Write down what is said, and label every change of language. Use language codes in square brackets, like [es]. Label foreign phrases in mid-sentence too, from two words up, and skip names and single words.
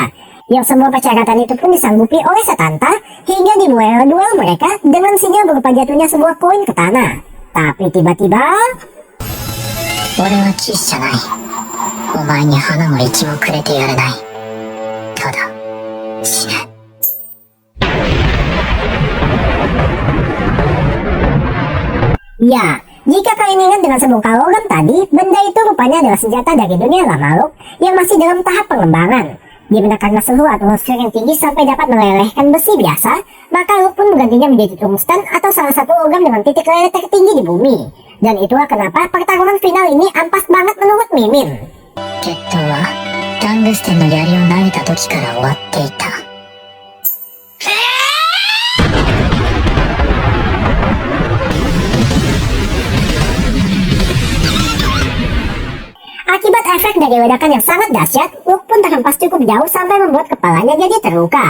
[id] Yang semua persyaratan itu pun disanggupi oleh Setanta hingga dimulai duel mereka dengan sinyal berupa jatuhnya sebuah koin ke tanah. Tapi tiba-tiba... [ja] 俺は騎士じゃない。お前に花も一もくれてやれない。ただ、死ね。 [id] Ya, jika kalian ingat dengan sebongkah logam tadi, benda itu rupanya adalah senjata dari dunia lama Luke yang masih dalam tahap pengembangan. Di mana karena suhu atmosfer yang tinggi sampai dapat melelehkan besi biasa, maka Luke pun menggantinya menjadi tungsten atau salah satu logam dengan titik leleh tertinggi di bumi. Dan itulah kenapa pertarungan final ini ampas banget menurut Mimin. [ja] 決闘はタングステンの槍を投げた時から終わっていた。 [id] Akibat efek dari ledakan yang sangat dahsyat, Luke pun terhempas cukup jauh sampai membuat kepalanya jadi terluka.